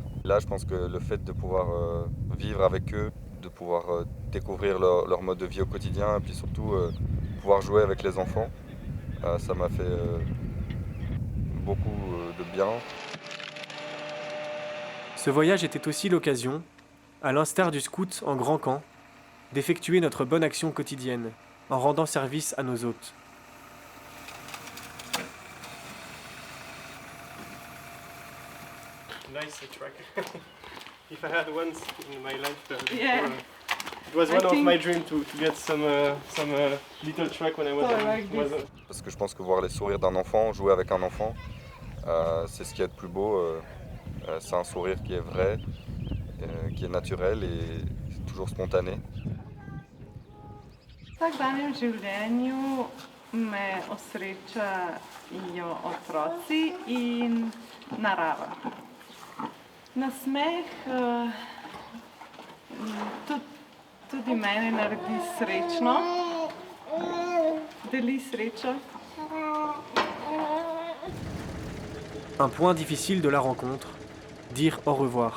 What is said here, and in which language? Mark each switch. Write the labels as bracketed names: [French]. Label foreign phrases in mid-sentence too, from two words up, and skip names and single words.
[French] Là, je pense que le fait de pouvoir vivre avec eux, de pouvoir découvrir leur mode de vie au quotidien et puis surtout pouvoir jouer avec les enfants, ça m'a fait beaucoup de bien. Ce voyage était aussi l'occasion, à l'instar du scout en grand camp, d'effectuer notre bonne action quotidienne en rendant service à nos hôtes. [English] Nice track. If I had once in my life, Yeah. It was one of my dreams to get some little track when I was [French] Parce que je pense que voir les sourires d'un enfant, jouer avec un enfant, c'est ce qu'il y a de plus beau. C'est un sourire qui est vrai, qui est naturel et toujours spontané. [Slovenian] V vsakdanjem življenju me osrečajo otroci in narava. Nasmeh tudi mene naredi srečno, deli srečo. [French] Un point difficile de la rencontre, dire au revoir.